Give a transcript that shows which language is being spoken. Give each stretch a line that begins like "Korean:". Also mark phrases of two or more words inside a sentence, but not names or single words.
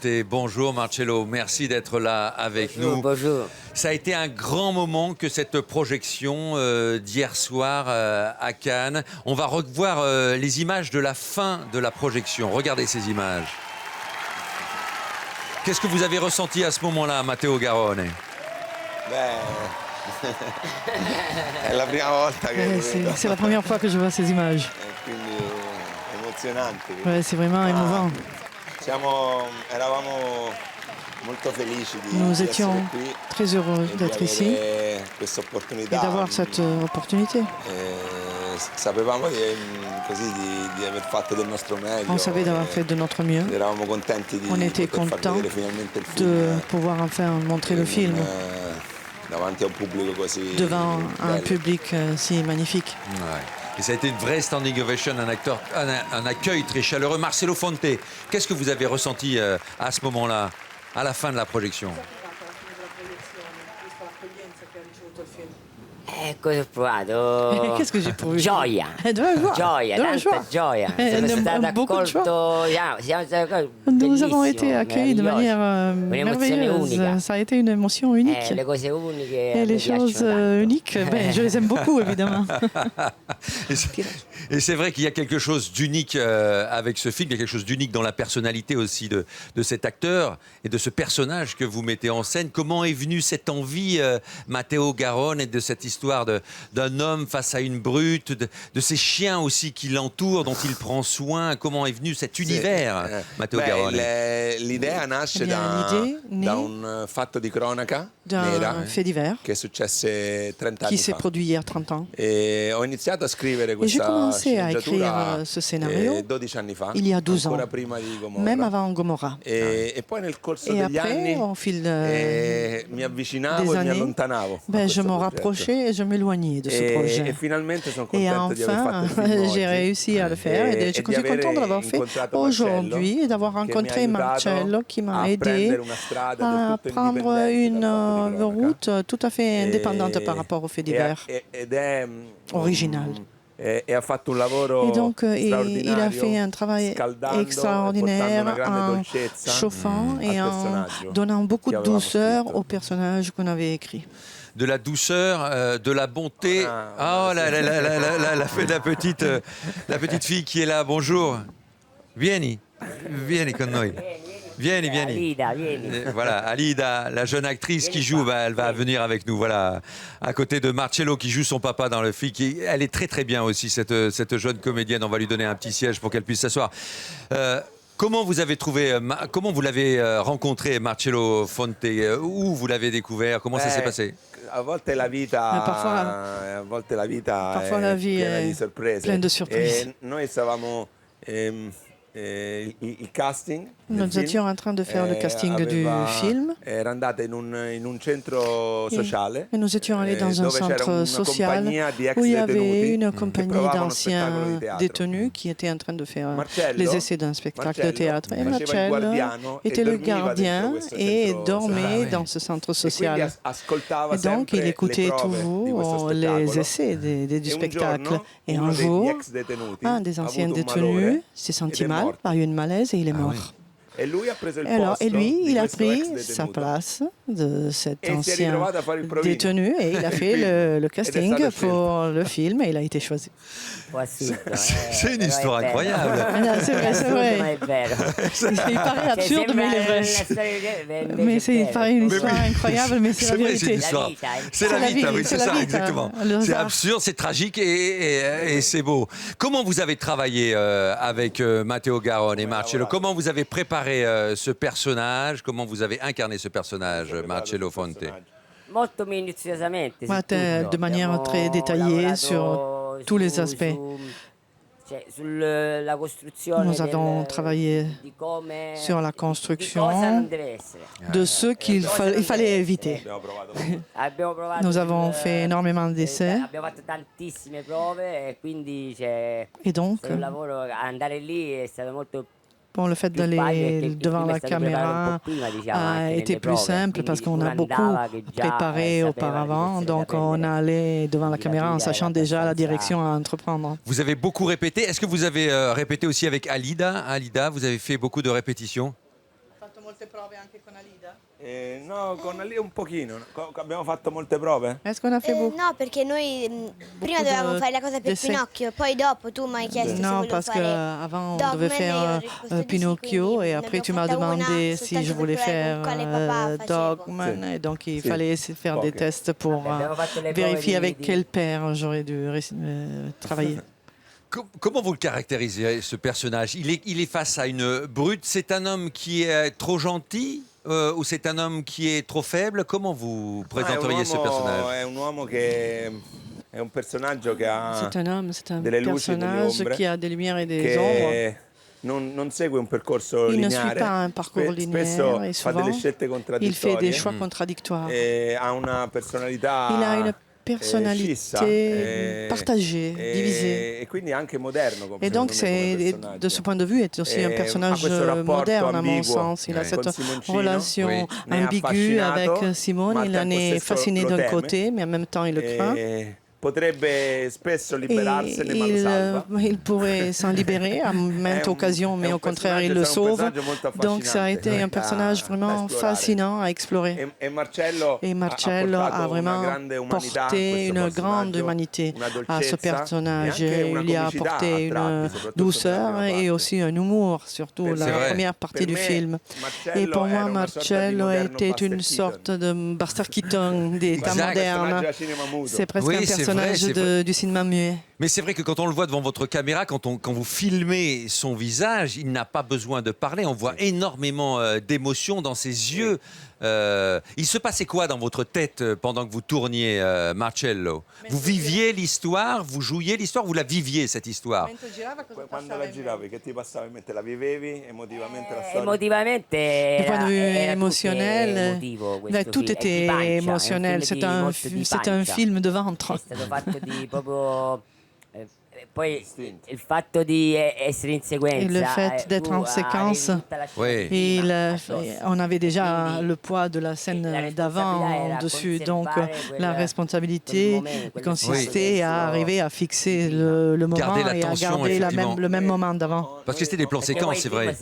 French: Bonjour Marcello, merci d'être là avec nous. Bonjour. Ça a été un grand moment que cette projection d'hier soir à Cannes. On va revoir les images de la fin de la projection. Regardez ces images. Qu'est-ce que vous avez ressenti à ce moment-là, Matteo Garrone?
Italian: È la prima volta che
French: C'est la première fois que je vois ces images.
Italian: quindi emozionante.
French: Ouais, c'est vraiment émouvant.
Italian: Eravamo molto felici di
French: Nous
Italian: essere
French: étions
Italian: qui
French: très heureux
Italian: e di
French: d'être ici
Italian: avere questa
French: et
Italian: opportunità.
French: d'avoir cette opportunité.
Italian: Sapevamo di aver fatto del nostro meglio.
French: On savait d'avoir fait de notre mieux.
Italian: Eravamo contenti di
French: On était
Italian: poter far
French: contents
Italian: vedere finalmente il film
French: de pouvoir enfin montrer le film
Italian: davanti a un pubblico così
French: devant un
Italian: bello.
French: public si magnifique. Ouais. Et ça a été une vraie
English: standing ovation,
French: un accueil très chaleureux. Marcello Fonte, qu'est-ce que vous avez ressenti à ce moment-là, à la fin de la projection?
Italian: Cosa ho provato?
French: Qu'est-ce que j'ai pour lui?
Italian: Gioia.
French: De la joie.
Italian: Gioia,
French: De la
Italian: tanta
French: joie.
Italian: gioia. Siamo stati
French: Beaucoup de joie.
Italian: accolti.
French: Nous avons été accueillis de manière
Italian: Un'emozione
French: merveilleuse.
Italian: unica.
French: Ça a été une émotion unique.
Italian: Le cose uniche
French: Et
Italian: a
French: les
Italian: me
French: choses
Italian: piacciono tanto.
French: uniques, je les aime beaucoup, évidemment. Et c'est vrai qu'il y a quelque chose d'unique avec ce film, il y a quelque chose d'unique dans la personnalité aussi de cet acteur et de ce personnage que vous mettez en scène. Comment est venue cette envie, Matteo Garrone, et de cette histoire d'un homme face à une brute, de ces chiens aussi qui l'entourent, dont il prend soin? Comment est venu cet univers, Matteo Garrone?
Italian: L'idea nasce
French: l'idée naît
Italian: da un fatto di cronaca
French: d'un
Italian: nera
French: fait divers
Italian: che successe 30
French: qui
Italian: anni
French: s'est
Italian: fa.
French: produit il y a 30 ans.
Italian: E ho iniziato a scrivere
French: Et j'ai
Italian: questa
French: commencé à écrire
Italian: sceneggiatura
French: ce scénario
Italian: 12 anni fa,
French: il y a 12 ans,
Italian: ancora prima di Gomorra.
French: même avant Gomorra.
Italian: E poi nel corso
French: Et
Italian: degli
French: après,
Italian: anni
French: au fil
Italian: mi avvicinavo
French: des
Italian: e mi
French: années,
Italian: allontanavo. a
French: je
Italian: questo
French: me
Italian: progetto.
French: rapprochais et je m'éloignais de ce
Italian: E
French: projet.
Italian: finalmente sono
French: Et
Italian: contento di aver fatto
French: enfin,
Italian: il film oggi.
French: j'ai réussi à le faire et je suis
Italian: di avere
French: content de l'avoir fait
Italian: incontrato
French: aujourd'hui et d'avoir
Italian: Marcello,
French: rencontré
Italian: che mi ha aiutato
French: Marcello qui m'a
Italian: a
French: aidé
Italian: prendere una strada del
French: à
Italian: tutto
French: prendre
Italian: indipendente
French: une
Italian: dal fatto di cronaca.
French: route tout à fait indépendante par rapport aux faits divers,
Italian: Ed è
French: original.
Italian: E ha fatto un lavoro
French: Et donc, il a
Italian: straordinario,
French: fait un travail
Italian: scaldando e
French: extraordinaire
Italian: portando una grande
French: en
Italian: dolcezza
French: chauffant et
Italian: al
French: en
Italian: personaggio
French: donnant beaucoup
Italian: che
French: de
Italian: avevamo
French: douceur
Italian: scritto.
French: au personnage qu'on avait écrit. De la douceur, de la bonté. Ah, Oh, la petite fille qui est là, bonjour.
Italian: Vieni con noi. Vieni. Alida, vieni.
French: Voilà, Alida, la jeune actrice qui joue, elle va venir avec nous. Voilà, à côté de Marcello qui joue son papa dans le film. Elle est très très bien aussi, cette jeune comédienne. On va lui donner un petit siège pour qu'elle puisse s'asseoir. Comment vous avez trouvé, comment vous l'avez rencontré, Marcello Fonte? Où vous l'avez découvert? Comment ça s'est passé?
Italian: A volte la vita,
French: Parfois la vie
Italian: è piena di sorprese.
French: pleine de surprises.
Italian: E noi stavamo il casting.
French: Nous étions en train de faire le casting du film
Italian: Era andata in un centro sociale.
French: et nous étions allés dans un
Italian: dove c'era
French: centre
Italian: una
French: social
Italian: compagnia di ex
French: où il y avait
Italian: detenuti
French: une
Italian: che
French: compagnie
Italian: provavano spettacolo di
French: d'anciens
Italian: teatro.
French: détenus qui étaient en train de faire
Italian: Marcello,
French: les essais d'un spectacle de théâtre. Et
Italian: faceva il
French: Marcello
Italian: guardiano e
French: était le
Italian: dormiva
French: gardien
Italian: dentro questo
French: et
Italian: centro
French: dormait
Italian: sociale.
French: dans ce centre
Italian: E quindi
French: social.
Italian: ascoltava
French: Et donc,
Italian: sempre
French: il écoutait
Italian: le prove di questo
French: toujours les
Italian: spettacolo.
French: essais du
Italian: E un
French: spectacle.
Italian: giorno,
French: Et un
Italian: uno degli
French: jour,
Italian: ex detenuti
French: un des
Italian: ha
French: anciens
Italian: avuto un
French: détenus
Italian: malore
French: s'est
Italian: ed
French: senti
Italian: è
French: mal,
Italian: morto.
French: a eu une malaise et il est mort.
Italian: E lui ha preso il
French: Et alors,
Italian: posto
French: et lui,
Italian: di
French: il a
Italian: questo
French: pris
Italian: ex
French: sa
Italian: detenuto.
French: place de cet Et il s'est ancien
Italian: ritrovato a fare il provino.
French: détenu et il a
Italian: Il
French: fait
Italian: film.
French: le
Italian: Ed è
French: casting
Italian: stato scelto.
French: pour le film et il a été choisi. C'est une histoire incroyable. C'est vrai, c'est vrai.
Italian: Ma è vero.
French: Il paraît absurde, mais il est vrai. Mais il paraît une histoire incroyable, mais c'est la C'est vrai, c'est une vérité. histoire.
Italian: vita, hein.
French: C'est la C'est la
Italian: vita,
French: vie, oui, c'est c'est la ça,
Italian: vita.
French: exactement. Le C'est hasard. absurde, c'est tragique et c'est beau. Comment vous avez travaillé avec Matteo Garrone et Marcello? Comment vous avez préparé ce personnage? Comment vous avez incarné ce personnage, Marcello Fonte?
Italian: Molto minuziosamente. su Ma tutto.
French: de manière
Italian: Abbiamo
French: très détaillée
Italian: lavorato
French: sur tous les aspects.
Italian: Sulla costruzione
French: Nous avons travaillé
Italian: di come,
French: sur la
Italian: di cosa
French: construction
Italian: non deve essere.
French: de ceux qu'il fallait éviter.
Italian: Abbiamo provato
French: Nous avons fait énormément d'essais
Italian: abbiamo fatto tantissime prove e quindi c'è
French: et donc
Italian: un lavoro, andare lì è stato molto
French: Bon, le fait d'aller devant la caméra a été plus simple parce qu'on a beaucoup préparé auparavant. Donc, on allait devant la caméra en sachant déjà la direction à entreprendre. Vous avez beaucoup répété. Est-ce que vous avez répété aussi avec Alida? Alida, vous avez fait beaucoup de répétitions?
Italian: No, con Ali un pochino. Abbiamo fatto molte prove?
French: Est-ce qu'on a fait beaucoup?
Italian: No, perché noi prima dovevamo fare la cosa per
French: d'essai.
Italian: Pinocchio, poi dopo tu mi hai chiesto se
French: Non,
Italian: volevo
French: parce
Italian: fare
French: qu'avant, on
Italian: Dogman
French: devait
Italian: e
French: faire
Italian: io ho risposto di sì,
French: Pinocchio
Italian: quindi
French: et
Italian: ne
French: après tu
Italian: abbiamo
French: m'as
Italian: fatta una
French: demandé si
Italian: soltanto
French: je
Italian: per
French: voulais
Italian: provare
French: faire
Italian: con quale papà facevo.
French: Dogman. Et donc, il
Italian: Si.
French: fallait faire des
Italian: Poche.
French: tests pour
Italian: Abbiamo fatto le
French: vérifier
Italian: prove
French: avec quel père j'aurais dû travailler. Comment vous le caractérisez, ce personnage? Il est face à une brute. C'est un homme qui est trop gentil ou c'est un homme qui est trop faible? Comment vous présenteriez ce personnage?
Italian: È un uomo che è un personaggio che ha
French: C'est un homme, c'est un
Italian: delle luci e delle
French: personnage
Italian: ombre,
French: qui a des lumières et des ombres.
Italian: che non segue un percorso
French: Il ne
Italian: lineare.
French: suit pas un parcours
Italian: Spesso
French: linéaire et
Italian: fa
French: souvent,
Italian: delle scelte
French: il fait des
Italian: contraddittorie
French: choix contradictoires.
Italian: e ha una personalità
French: Il a une personnalité
Italian: scissa,
French: partagée, divisée.
Italian: e quindi anche moderno come
French: Et donc, de ce point de vue, est aussi un personnage moderne à mon sens. Il a cette relation Oui. ambiguë avec Simone. Il en est fasciné d'un côté, mais en même temps, il le craint.
Italian: Potrebbe spesso
French: Et
Italian: liberarsene, ma lo salva.
French: il pourrait s'en libérer à maintes occasions, mais au contraire, il le sauve. Donc, ça a été un personnage vraiment fascinant à explorer.
Italian: E Marcello,
French: Et Marcello
Italian: portato
French: a vraiment
Italian: una grande umanità a
French: porté
Italian: questo
French: une grande
Italian: personaggio,
French: humanité
Italian: una
French: à ce
Italian: dolcezza
French: personnage.
Italian: e anche una
French: Il y a
Italian: comicità
French: apporté
Italian: a
French: une
Italian: tratti, soprattutto
French: douceur
Italian: nella prima
French: et
Italian: parte.
French: aussi un humour, surtout
Italian: Per
French: la C'est vrai. première partie
Italian: Per
French: du
Italian: me,
French: film.
Italian: Marcello
French: Et pour moi,
Italian: era una sorta di
French: Marcello
Italian: moderno
French: était
Italian: Buster
French: une
Italian: Keaton.
French: sorte de Buster Keaton des temps Exact. modernes.
Italian: Personaggio da cinema muto.
French: C'est presque Oui, un c'est personnage vrai, c'est vrai. du cinéma muet. Mais c'est vrai que quand on le voit devant votre caméra, quand vous filmez son visage, il n'a pas besoin de parler. On voit énormément d'émotions dans ses yeux. Il se passait quoi dans votre tête pendant que vous tourniez, Marcello? Vous viviez l'histoire, vous jouiez l'histoire, vous la viviez, cette histoire?
Italian: Quando la giravi, che ti passava in mente? La vivevi emotivamente la storia? Emotivamente
French: Du point de vue
Italian: era tutto
French: émotionnel,
Italian: emotivo questo
French: tout
Italian: film. È di
French: était
Italian: pancia,
French: émotionnel.
Italian: è un film di
French: C'est un
Italian: pancia.
French: film de ventre.
Italian: È stato fatto di proprio poi il fatto di essere in sequenza
French: Et le fait d'être en séquence, Oui. on avait déjà le poids de la scène d'avant dessus, donc la responsabilité consistait à arriver à fixer le moment Garder la et à tension, garder effectivement. le même moment d'avant. Parce que c'était des plans séquences, c'est vrai.